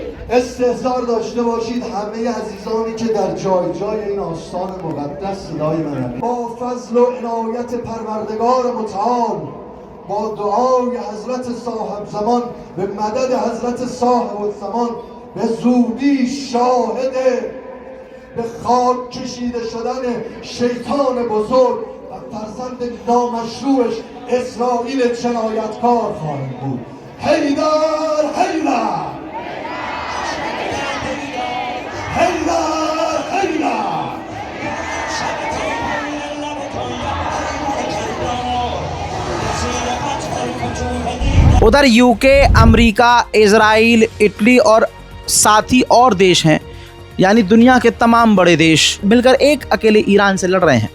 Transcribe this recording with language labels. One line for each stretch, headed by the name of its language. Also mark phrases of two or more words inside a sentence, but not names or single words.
Persian: استحضار داشته باشید همه عزیزانی که در جای جای این آستان مقدس صدای منه، با فضل و عنایت پروردگار متعال، با دعای حضرت صاحب زمان به مدد حضرت صاحب الزمان به زودی شاهد به خاک کشیده شدن شیطان بزرگ و فرزند نامشروعش اسرائیل جنایتکار خواهد بود. حیدر حیدر حیدر حیدر.
Hindi: उधर यूके, अमेरिका, इजराइल, इटली और साथ ही और देश हैं, यानी दुनिया के तमाम बड़े देश मिलकर एक अकेले ईरान से लड़ रहे हैं।